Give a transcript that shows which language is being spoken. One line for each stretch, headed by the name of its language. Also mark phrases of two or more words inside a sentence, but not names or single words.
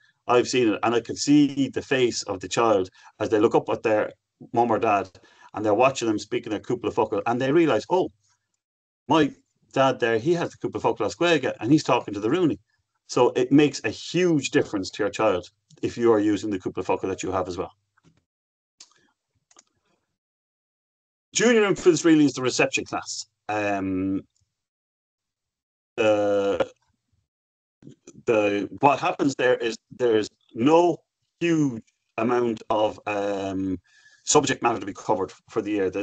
English: I've seen it, and I can see the face of the child as they look up at their mum or dad, and they're watching them speaking a couple of focal, and they realise, oh, my dad there, he has the couple of focal
Irish: as Gaeilge,
English: and he's talking to the Rooney. So it makes a huge difference to your child if you are using the couple of focal that you have as well. Junior infants really is the reception class. What happens there is there's no huge amount of subject matter to be covered for the year.